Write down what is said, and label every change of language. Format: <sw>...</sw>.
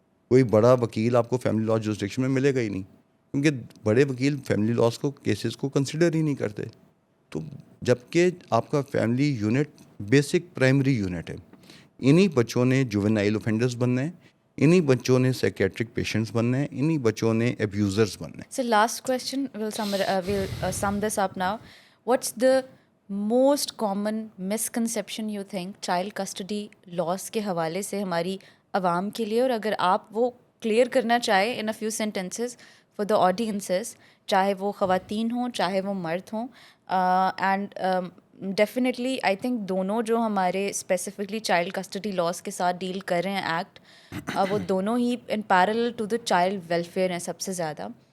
<ur>کوئی بڑا وکیل آپ کو فیملی لا جورسڈکشن میں ملے گا ہی نہیں, کیونکہ بڑے وکیل فیملی لاس کو کیسز کو کنسیڈر ہی نہیں کرتے. تو جب کہ آپ کا family unit basic primary unit ہے, انہی بچوں نے جوینائل اوفینڈرز بننا ہے, انہی بچوں نے سائکیٹرک پیشنٹس بننا ہے, انہی بچوں نے ایبیوزرز بننا ہے.</ur> <en>So last question, we'll sum this up now. What's the most common misconception you think child custody laws</en> <ur>کے حوالے سے ہماری عوام کے لیے, اور اگر آپ وہ کلیئر کرنا چاہیں</ur> <en>in a few sentences for the audiences,</en> <ur>چاہے وہ خواتین ہوں چاہے وہ مرد ہوں, اینڈ ڈیفینیٹلی آئی تھنک دونوں جو ہمارے اسپیسیفکلی چائلڈ کسٹڈی لاس کے ساتھ ڈیل کر رہے ہیں ایکٹ, وہ دونوں ہی in parallel to the child welfare ہیں سب سے زیادہ.</ur>